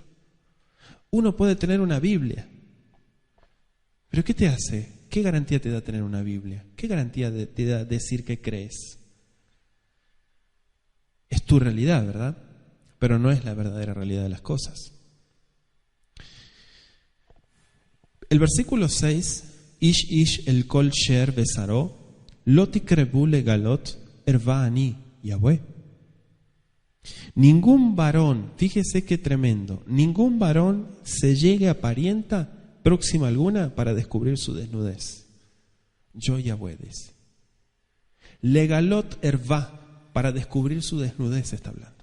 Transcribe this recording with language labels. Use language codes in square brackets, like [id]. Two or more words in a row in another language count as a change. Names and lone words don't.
[es] Uno puede tener una Biblia, pero ¿qué te hace? ¿Qué garantía te da tener una Biblia? ¿Qué garantía te da decir que crees? Es tu realidad, ¿verdad? Pero no es la verdadera realidad de las cosas. El versículo 6, [he] איש איש אל כל שאר בשרו לא תקרבו לגלות ערוה אני יהוה. [es] Ningún varón, fíjese qué tremendo, ningún varón se llegue a parienta próxima alguna para descubrir su desnudez. Yo Yahweh dice. [he] לגלות ערוה, [es] para descubrir su desnudez está hablando.